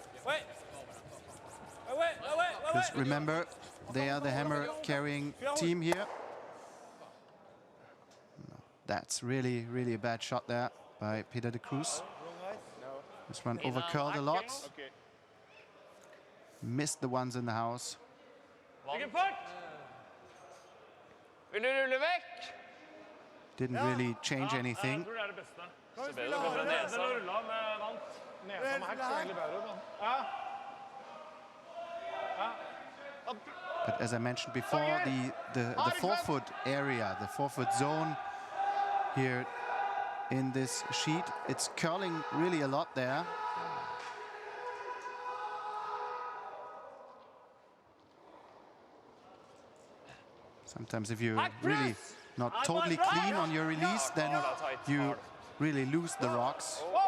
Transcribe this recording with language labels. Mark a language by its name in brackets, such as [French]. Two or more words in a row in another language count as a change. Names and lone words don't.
[English] Because remember, they are the hammer carrying team here. No, that's really, really a bad shot there by Peter de Cruz. This one overcurled a lot. Okay. Missed the ones in the house. [Norwegian] Hvilken fart? Vil du rulle vekk? [English] Didn't really change anything. [Norwegian] Jeg tror det er det beste. Så bedre å gå fra nesa. Den rulla med vant. Nesa med hack ser egentlig bedre ut, da. Ja. [English] But as I mentioned before, the forefoot area, the forefoot zone here in this sheet, it's curling really a lot there. Sometimes if you're really not totally clean on your release, then you really lose the rocks.